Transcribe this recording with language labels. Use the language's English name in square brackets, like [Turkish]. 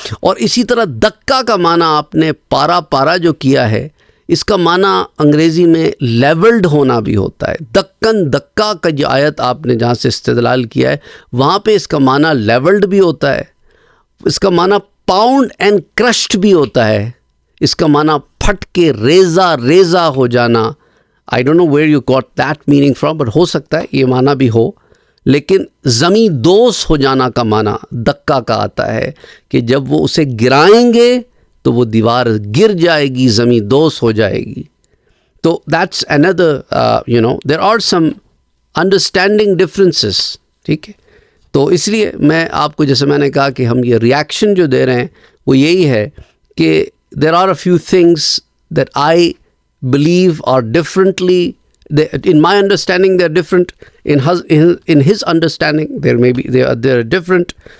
[Urdu] اور اسی طرح دکا کا معنی آپ نے پارا جو کیا ہے, اس کا معنی انگریزی میں لیولڈ ہونا بھی ہوتا ہے. دکا کا جو آیت آپ نے جہاں سے استدلال کیا ہے وہاں پہ اس کا معنی لیولڈ بھی ہوتا ہے, اس کا معنی [English] pound and crushed [Urdu] بھی ہوتا ہے, اس کا معنی پھٹ کے ریزہ ہو جانا. [English] I don't know where you got that meaning from, but [Urdu] ہو سکتا ہے یہ معنی بھی ہو. لیکن زمین دوز ہو جانا کا معنی دکا کا آتا ہے کہ جب وہ اسے گرائیں گے تو وہ دیوار گر جائے گی, زمین دوز ہو جائے گی. [English] تو that's another there are some understanding differences. [Urdu] ٹھیک ہے, تو اس لیے میں آپ کو جیسے میں نے کہا کہ ہم یہ ریاکشن جو دے رہے ہیں وہ یہی ہے کہ [English] there are a few things that I believe are differently, in my understanding they're different, in his understanding they are different.